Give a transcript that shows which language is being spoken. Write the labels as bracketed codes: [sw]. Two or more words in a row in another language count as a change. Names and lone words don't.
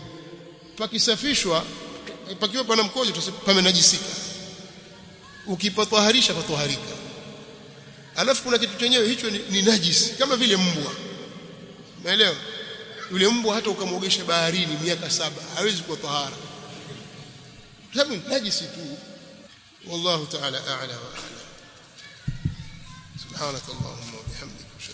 [sw] Pakisafishwa, pakiwa pana mkojo pamenajisika, ukipatwaharisha patwaharika. Alafu kuna kitu chenyewe hicho ni najisi, kama vile mbwa. Umeelewa? Yule mbwa hata ukamwogesha baharini miaka 7 hawezi kuwa tahara, sababu najisi tu. [ar] والله تعالى أعلى وأعلم. سبحانك اللهم وبحمدك.